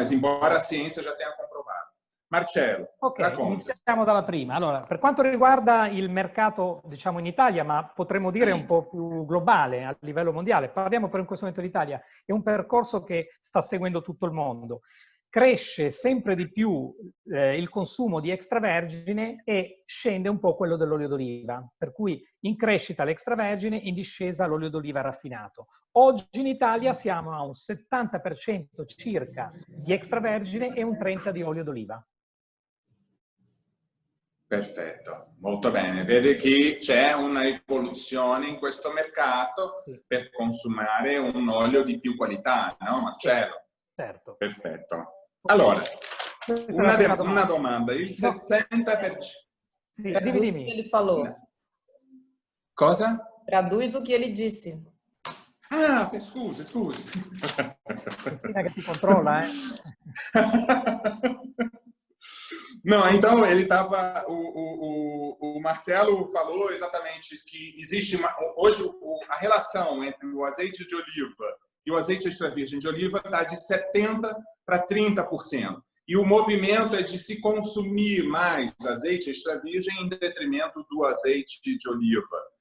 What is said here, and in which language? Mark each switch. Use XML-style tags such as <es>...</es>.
<pt>Mas embora a ciência já tenha comprovado. Marcello, Ok,</pt> <it>racconta. iniziamo dalla prima. Allora, per quanto riguarda il mercato, diciamo, in Italia, ma potremmo dire un po' più globale a livello mondiale, parliamo per in questo momento d'Italia, è un percorso che sta seguendo tutto il mondo. Cresce sempre di più il consumo di extravergine e scende un po' quello dell'olio d'oliva, per cui in crescita l'extravergine, in discesa l'olio d'oliva raffinato. Oggi in Italia siamo a un 70% circa di extravergine e un 30% di olio d'oliva. Perfetto, molto bene. Vede che c'è una evoluzione in questo mercato per consumare un olio di più qualità, no Marcello? Certo. Perfetto. Allora, una domanda. Il 60%... Sì,</it> <pt>Traduz</pt> <it>dimmi.</it> <pt>o que ele falou.</pt> <it>Cosa?</it> <pt>Traduz o que ele disse.</pt> <it>Ah, scusi. Cristina che ti controlla,</it> <pt>Não, então ele estava. O Marcelo falou exatamente que existe hoje a relação entre o azeite de oliva e o azeite extra virgem de oliva está de 70% para 30%. E o movimento é de se consumir mais azeite extra virgem em detrimento do azeite de oliva.</pt>